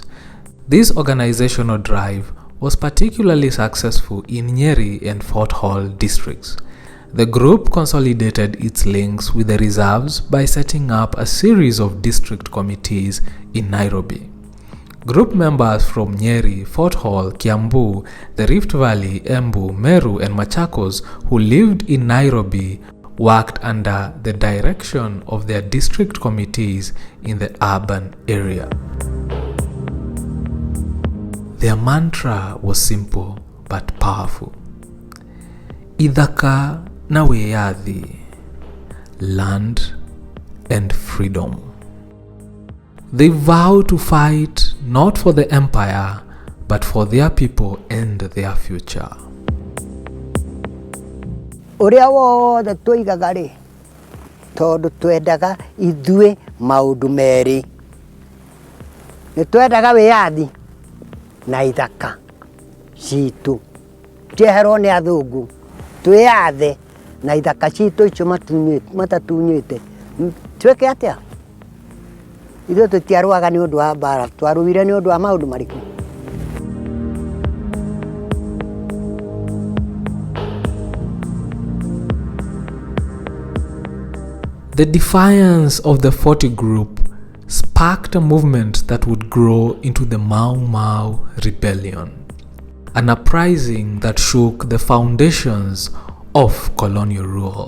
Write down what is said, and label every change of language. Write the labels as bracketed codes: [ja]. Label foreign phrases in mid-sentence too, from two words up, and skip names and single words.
[en] This organizational drive was particularly successful in Nyeri and Fort Hall districts. The group consolidated its links with the reserves by setting up a series of district committees in Nairobi. Group members from Nyeri, Fort Hall, Kiambu, the Rift Valley, Embu, Meru, and Machakos who lived in Nairobi worked under the direction of their district committees in the urban area. Their mantra was simple but powerful. [ki] Ithaka na Weyathi, [en] land and freedom. They vow to fight not for the empire, but for their people and their future. [ki] Ũrĩa wothe tũigaga rĩ tondũ twendaga ithuĩ maũndũ merĩ nitwendaga wiyathi na ithaka citu tieherwo ni athungu twiyathe na ithaka citu icio matatunyite tweke atia ithuĩ tũtiarũaga nĩ ũndũ wa mbara twarũire nĩ ũndũ wa maũndũ marĩkũ. [en] The defiance of the 40 group sparked a movement that would grow into the Mau Mau Rebellion, an uprising that shook the foundations of colonial rule.